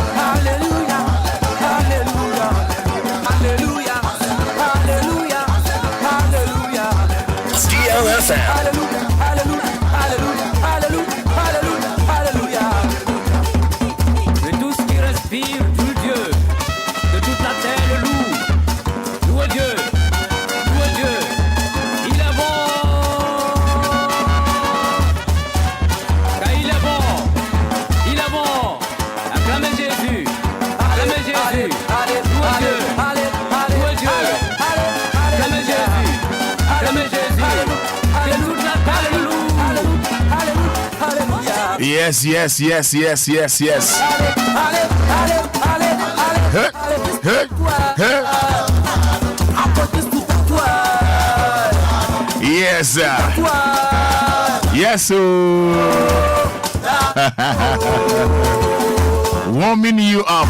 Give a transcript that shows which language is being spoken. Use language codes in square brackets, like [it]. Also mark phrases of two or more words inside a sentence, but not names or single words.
[fr] Hallelujah. Hallelujah. Hallelujah. Hallelujah. Hallelujah. DLFM. Hallelujah. Hallelujah. Hallelujah. Hallelujah. Hallelujah. Que tout ce qui respire loue Dieu. Que toute la terre le loue. Loue Dieu. Loue Dieu. Il est bon. Car il est bon. Il est bon. Acclamez Jésus. Acclamez Jésus. Loue Dieu. Loue Dieu. Acclamez Jésus. Acclamez Jésus. Que toute la terre le loue. [en] Yes, yes, yes, yes, yes, yes. Hey, hey, hey. Yes, sir. Yes, sir. Warming you up.